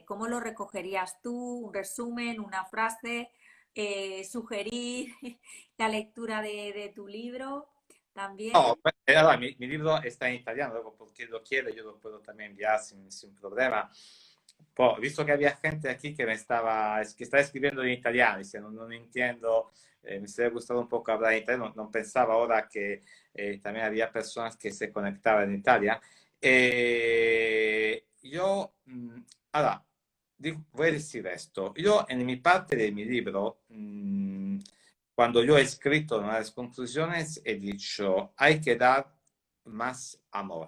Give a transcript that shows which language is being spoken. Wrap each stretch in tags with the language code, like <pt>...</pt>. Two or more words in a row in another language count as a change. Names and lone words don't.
<es>¿Cómo lo recogerías tú? ¿Un resumen, una frase? Sugerir la lectura de tu libro No, también. allora, mi libro está en italiano, luego porque lo quiere yo lo puedo también enviar sin problema.</es> <it>visto che</it> <es>había gente aquí que que estaba escribiendo</es> <it>in italiano, dicendo non</it> <es>entiendo, me sarebbe gustato un poco hablar en italiano, non pensaba ahora que también había personas que se conectaban en Italia. Yo, ahora, voy a decir esto, yo en mi parte de mi libro, cuando yo he escrito una de las conclusiones, he dicho, hay que dar más amor.</es>